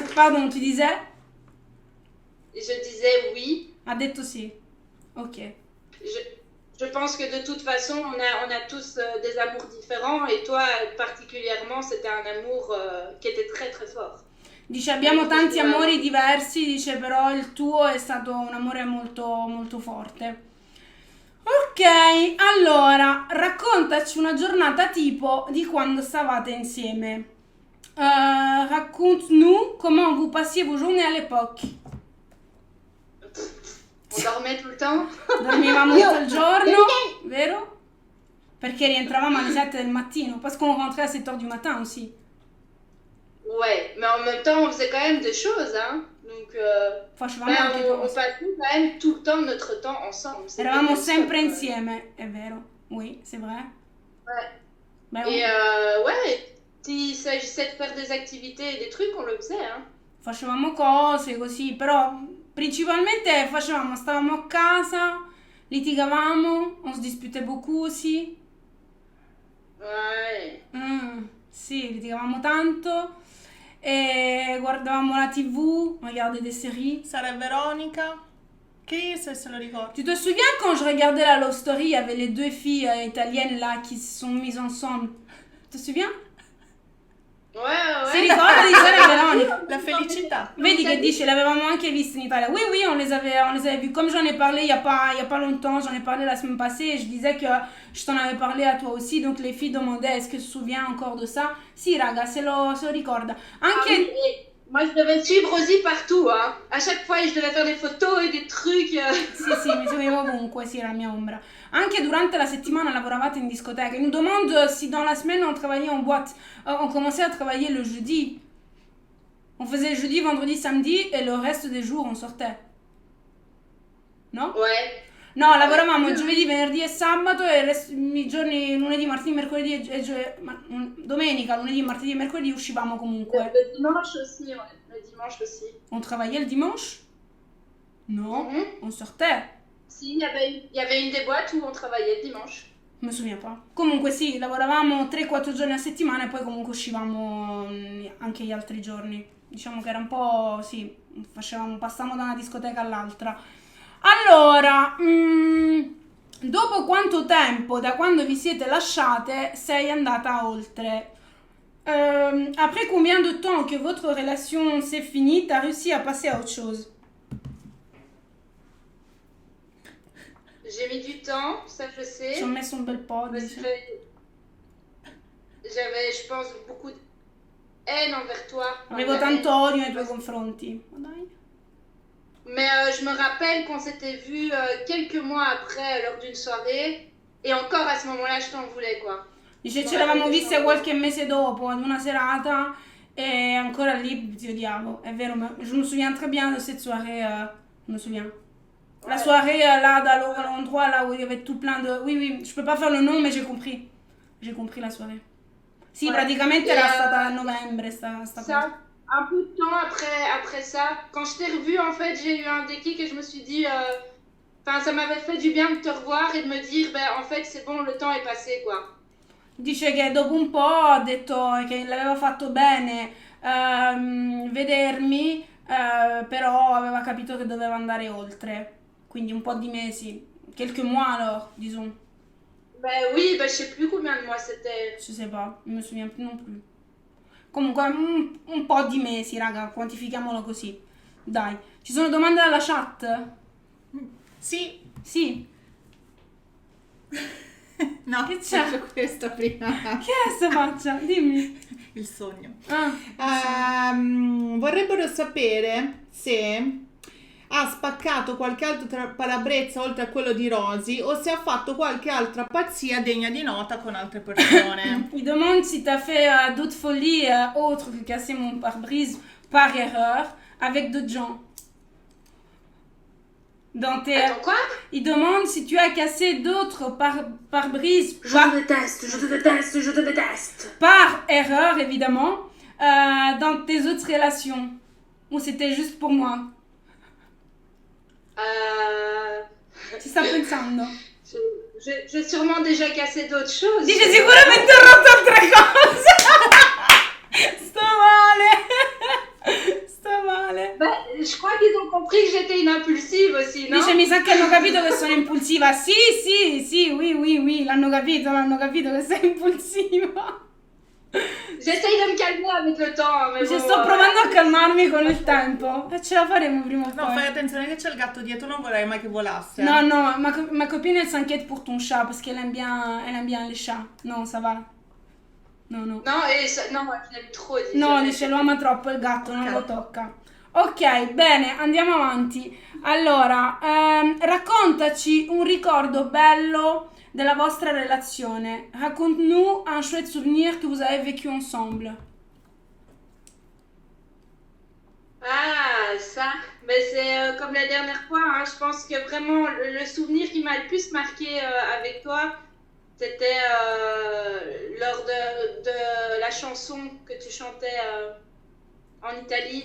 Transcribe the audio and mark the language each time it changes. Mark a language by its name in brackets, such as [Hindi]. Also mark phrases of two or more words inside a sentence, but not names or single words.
[French] Pardon, tu disais? Je disais oui. [Italian] Ha detto sì. Ok. [French] Je pense que de toute façon, on a tous des amours différents et toi particulièrement, c'était un amour qui était très très fort. [Italian] Dice abbiamo tanti amori diversi, dice però il tuo è stato un amore molto molto forte. Ok, allora raccontaci una giornata tipo di quando stavate insieme. [French] Raconte-nous comment vous passiez vos journées à l'époque. On dormait tout le temps. [Italian] Dormivamo tutto il giorno, vero? Perché rientravamo alle 7 del mattino, [French] parce qu'on rentrait à 7 heures du matin aussi. Ouais, mais en même temps, on faisait quand même des choses, hein. Donc, [Italian] Facevamo anche [French] on [Italian] cose. [French] passait quand même tout le temps notre temps ensemble. C'était [Italian] Eravamo [French] comme [Italian] sempre [French] ça, quoi. [Italian] insieme, è vero. [French] Oui, c'est vrai. Ouais. [Italian] Beh, [French] Et ouais, s'il s'agissait de faire des activités et des trucs, on le faisait, hein. [Italian] facevamo cose così, però principalmente stavamo a casa, litigavamo, [French] on se disputait beaucoup aussi. Ouais. [Italian] Sì, litigavamo tanto e guardavamo la TV, [French] regardais des séries. [Italian] Sara e Veronica. Chris, se lo ricordo. [French] Tu te souviens quand je regardais la Love Story, il y avait les deux filles italiennes là qui se sont mises ensemble. Tu te souviens? Ouais. [Italian] Si ricorda di Sara e Veronica? La felicità. Vedi che dice, l'avevamo anche viste in Italia. [French] Oui, on les avait vues. Comme j'en ai parlé il y a pas longtemps, j'en ai parlé la semaine passée et je disais que je t'en avais parlé à toi aussi. Donc les filles demandaient est-ce que tu te souviens encore de ça? [Italian] Si, raga, se lo ricorda. Anche... [French] Ah oui, et moi, je devais suivre Rosie partout, hein. À chaque fois, je devais faire des photos et des trucs. [Italian] Sì, mi seguivo ovunque, sì, era la mia ombra. Anche durante la settimana lavoravate in discoteca. [French] Il nous demande si dans la semaine on travaillait en boîte. On commençait à travailler le jeudi. On faisait jeudi, vendredi, samedi et le reste des jours on sortait. No? Ouais. [Italian] No, lavoravamo giovedì, venerdì e sabato e i giorni lunedì, martedì, mercoledì domenica, lunedì, martedì e mercoledì uscivamo comunque. [French] Le dimanche aussi, ouais. Le dimanche aussi. On travaillait le dimanche? No, on sortait. Si, il y avait une des boîtes où on travaillait le dimanche. Non mi souviens pas. [Italian] Comunque sì, lavoravamo 3-4 giorni a settimana e poi comunque uscivamo anche gli altri giorni. Diciamo che era un po', sì, passavamo da una discoteca all'altra. Allora, dopo quanto tempo da quando vi siete lasciate sei andata oltre? [French] Après combien de temps que votre relation s'est finie, t'as réussi à passer à autre chose? J'ai mis du temps, ça je sais. [Italian] Ci ho messo un bel po'. [French] Parce que j'avais, je pense, beaucoup de haine envers toi. [Italian] Avevo tanto odio nei tuoi confronti. Ma dai. [French] Mais je me rappelle qu'on s'était vu quelques mois après lors d'une soirée e encore à ce moment-là je t'en voulais quoi. [Italian] Dice, [French] Je [Italian] ci [French] me rappelle [Italian] eravamo [French] que je t'en [Italian] viste [French] voulais. [Italian] qualche mese dopo ad una serata et ancora lì ti odiavo, è vero, [French] je me souviens très bien de cette soirée, je me souviens. La Ouais. soirée là, dans l'endroit là où il y avait tout plein de... Oui, oui, je peux pas faire le nom, mais j'ai compris. J'ai compris la soirée. Sì, Ouais. [Italian] praticamente [French] Et [Italian] era stata a novembre sta cosa. [French] ça, un peu de temps après ça, quand je t'ai revu, en fait, j'ai eu un déclic et je me suis dit, enfin, ça m'avait fait du bien de te revoir et de me dire, ben, en fait, c'est bon, le temps est passé, quoi. [Italian] Dice che dopo un po' ha detto che l'aveva fatto bene vedermi, però aveva capito che doveva andare oltre. Quindi un po' di mesi. [French] Quelques mois alors, disons. Ben oui, ben, je sais plus combien de mois c'était. Je sais pas, non mi souviens [Italian] più non più. Comunque un po' di mesi, raga, quantifichiamolo così. Dai, ci sono domande dalla chat? Sì. Sì. No, Che c'è? faccio questo prima. Che è sta faccia? Dimmi. Il sogno. Ah, Vorrebbero sapere se ha spaccato qualche altro palabrezza oltre a quello di Rosy o se ha fatto qualche altra pazzia degna di nota con altre persone. [French] il demande si t'as fait d'autres folies autres que casser mon pare-brise par erreur avec d'autres gens. Dans tes... Attends, quoi? Il demande si tu as cassé d'autres pare-brise Je te déteste, je te déteste, je te déteste. par erreur, évidemment, dans tes autres relations. Ou c'était juste pour moi? [Italian] Ci sta pensando. [French] J'ai sûrement déjà cassé d'autres choses. [Italian] Dice sicuramente ho rotto altre cose. Sto male. Sto male. [French] Ben, je crois qu'ils ont compris que j'étais une impulsive aussi, non? [Italian] Dice mi sa che hanno capito che sono impulsiva. Sì, sì, sì, [French] oui, oui, oui, [Italian] l'hanno capito che sei impulsiva. [French] J'essaye de me calmer avec le temps, mais [Italian] Dice [French] bon, [Italian] sto provando a calmarmi con il tempo. E ce la faremo prima o No, poi. fai attenzione che c'è il gatto dietro, non vorrei mai che volasse. [French] Non, non, ma copine elle s'inquiète pour ton chat parce qu'elle aime bien les chats. Non, ça va. [Italian] No, no. [French] Non, non, moi je l'aime trop. [Italian] No, dice lo ama troppo il gatto, non lo tocca. Ok, bene, andiamo avanti. Allora, raccontaci un ricordo bello della vostra relazione. [French] Raconte-nous un chouette souvenir que vous avez vécu ensemble. Ah, ça, mais c'est comme la dernière fois, hein, je pense que vraiment le souvenir qui m'a le plus marqué avec toi, c'était lors de la chanson que tu chantais en Italie.